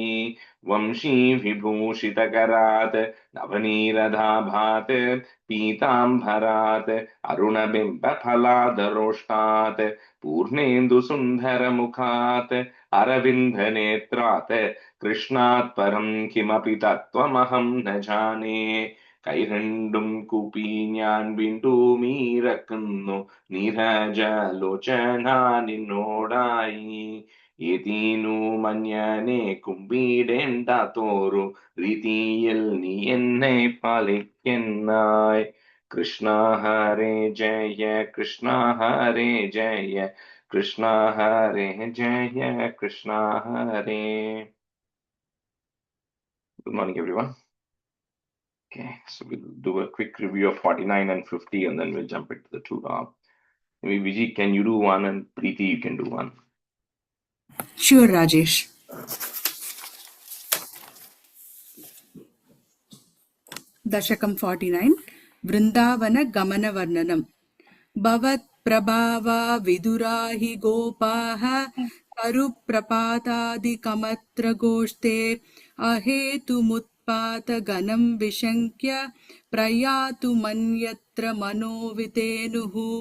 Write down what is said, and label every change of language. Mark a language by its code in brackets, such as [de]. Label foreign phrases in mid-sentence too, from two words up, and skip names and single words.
[sa] वंशीविभूषितकरात् नवनीरदाभात् पीताम्बरात् अरुणबिम्बफलादरोष्टात् पूर्णेन्दुसुन्दरमुखात् अरविन्दनेत्रात् कृष्णात् परं किमपि तत्त्वमहं न जाने। [ml] കൈരണ്ടും കൂപ്പി ഞാൻ വീണ്ടുമീറക്കുന്നു നീരജലോചന നിന്നോടായി. ഏതീനു മഞ്ഞനെ കുമ്പിടേണ്ടാത്തോരു രീതിയിൽ നീ എന്നെ പാലിക്കുന്നായി. [sa] കൃഷ്ണ ഹരേ ജയ കൃഷ്ണ ഹരേ ജയ കൃഷ്ണ ഹരേ ജയ കൃഷ്ണ ഹരേ. [en] Good morning, everyone. Okay, so we'll do a quick review of 49 and 50 and then we'll jump into the two. Maybe Vijay, can you do one, and Preeti, you can do one. Sure, Rajesh. [sa] Dashakam 49 Vrindavana Gamana Varnanam Bhavat Prabhava Vidurahi Gopaha Karu Prapatadi Kamatra Goshte अहेतुमुत्पातगनं विशङ्क्य प्रयातु मन्यत्र मनोवितेनुः